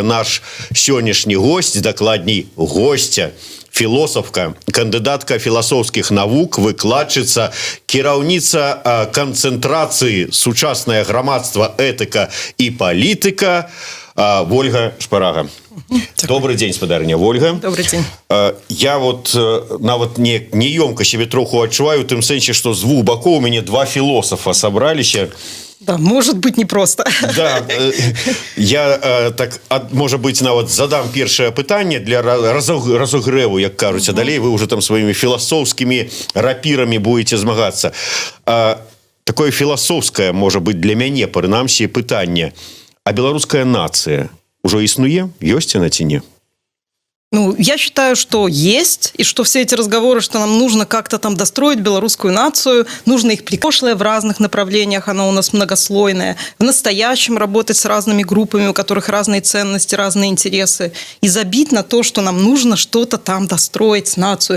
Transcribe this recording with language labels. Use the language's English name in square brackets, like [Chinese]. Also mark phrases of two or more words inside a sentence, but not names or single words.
[Belarusian] Наш сённяшні госць, дакладней госця, філосафка, кандыдатка філасофскіх навук, выкладчыца, кіраўніца канцэнтрацыі «Сучаснае грамадства, этыка і палітыка» Вольга Шпарага. [Russian] Добрый день, спадарня Вольга. Добрый день. [Belarusian] Я вот нават неёмка себе троху адчуваю, у тым сэнсе, што з двух бакоў у мяне два філосафа сабраліся. [Russian] Да, может быть непросто. Да, я так, может быть, [Belarusian] нават задам першае пытанне для разогрэву, як кажуць, а далей вы уже там сваімі філасофскімі рапірамі будете змагацца. Такое філасофскае, [Russian] может быть, [Belarusian] для мяне, прынамсі, пытанне. А беларуская нацыя ўжо існуе? Ёсць яна ці не? [Russian] Ну, я считаю, что есть, и что все эти разговоры, что нам нужно как-то там достроить белорусскую нацию, нужно их прошлое в разных направлениях, оно у нас многослойное, в настоящем работать с разными группами, у которых разные ценности, разные интересы, и забить на то, что нам нужно что-то там достроить, нацию.